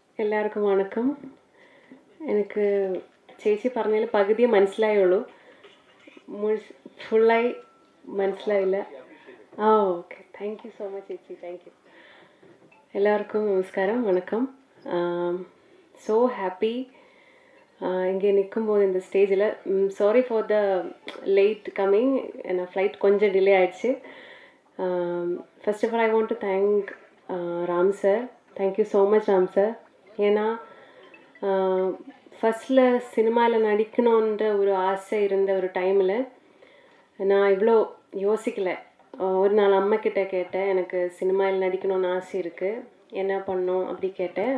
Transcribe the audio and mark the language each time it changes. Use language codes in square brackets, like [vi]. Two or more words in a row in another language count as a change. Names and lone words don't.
[ml] എല്ലാവർക്കും വണക്കം. എനിക്ക് ചേച്ചി പറഞ്ഞതിൽ പകുതിയെ മനസ്സിലായുള്ളൂ, ഫുള്ളായി മനസ്സിലായില്ല. ഓക്കെ, [en] thank you so much [ml] ചേച്ചി, [en] thank you. [ta] எல்லாருக்கும் நமஸ்காரம், வணக்கம். [en] so happy [ta] இங்கே நிற்கும்போது இந்த ஸ்டேஜில். [en] sorry for the late coming, [ta] ஏன்னா ஃப்ளைட் கொஞ்சம் டிலே ஆகிடுச்சு. [en] first of all I want to thank Ram sir. thank you so much Ram sir. [ta] ஏன்னா ஃபஸ்ட்டில் சினிமாவில் நடிக்கணுன்ற ஒரு ஆசை இருந்த ஒரு டைமில் நான் இவ்வளோ யோசிக்கலை. ஒரு நாள் அம்மாக்கிட்ட கேட்டேன், எனக்கு சினிமாவில் நடிக்கணும்னு ஆசை இருக்குது, என்ன பண்ணணும் அப்படி கேட்டேன்.